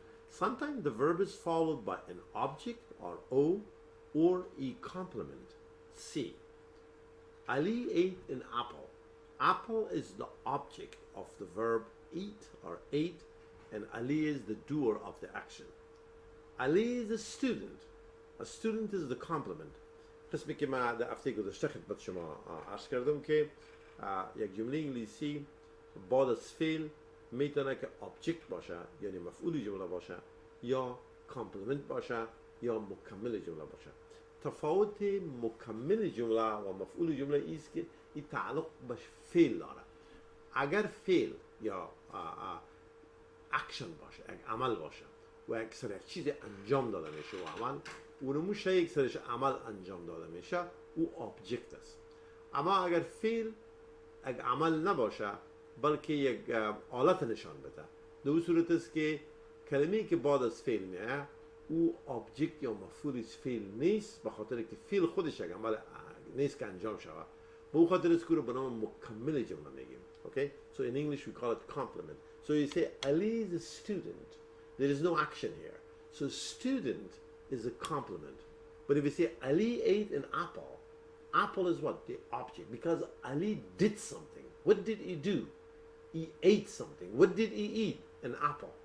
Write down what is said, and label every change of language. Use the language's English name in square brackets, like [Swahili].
[English] Sometimes the verb is followed by an object or O or a complement. C. Ali ate an apple. Apple is the object of the verb eat or ate, and Ali is the doer of the action. Ali is a student. A student is the complement. [Persian] قسمی که من در هفته گذشته خدمت شما عرض کردم که یک جمله انگلیسی بعد از فعل میتونه که object باشه یعنی مفعول جمله باشه یا کامپلمنت باشه یا مکمل جمله باشه. تفاوت مکمل جمله و مفعول جمله است که این تعلق به فعل داره. اگر فعل یا اکشن باشه، یک عمل باشه و یک سر یک چیز انجام داده میشه و عمل اونمون شاید یک سرش عمل انجام داده میشه او object است. اما اگر فعل یک عمل نباشه بلکه یک حالت نشان بده، در صورت است که کلمه‌ای که بعد از فعل میاد او object یا مفعول فعل نیست، به خاطر که فعل خودش یک عمل نیست که انجام شود. به اون خاطر است که رو به نام مکمل جمله میگیم. [English] Okay? So in English we call it complement. So you say Ali is a student. There is no action here. So student is a complement. But if you say Ali ate an apple, apple is what? The object. Because Ali did something. What did he do? He ate something. What did he eat? An apple.